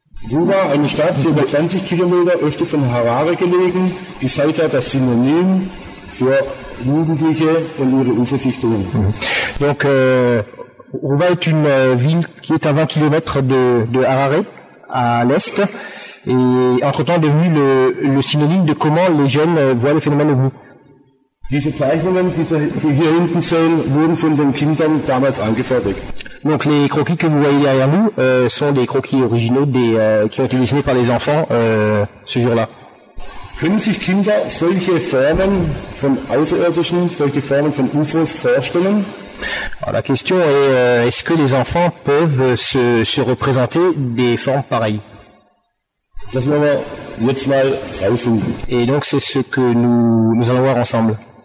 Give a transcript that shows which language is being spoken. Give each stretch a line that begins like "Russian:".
German: Ruwa, eine Stadt über 20 Kilometer östlich von Harare gelegen, ist seither das Synonym für Jugendliche und ihre UFO-Sichtungen.
French: Donc Ruwa est une ville qui est à 20 km de Harare, à l'est, et entre-temps devenu le synonyme de comment les jeunes voient le phénomène ovni.
German: Diese Zeichnungen, die hier hinten sehen, wurden von den Kindern damals angefertigt.
French: Donc les croquis que vous voyez derrière nous sont des croquis originaux qui ont été dessinés par les enfants ce jour-là.
German: Können sich Kinder solche Formen von Außerirdischen, solche Formen von UFOs vorstellen?
French: Alors, la question est, est-ce que les enfants peuvent se représenter des formes pareilles?
German: Das wollen wir jetzt mal rausfinden.
French: Et donc c'est ce que nous allons voir ensemble.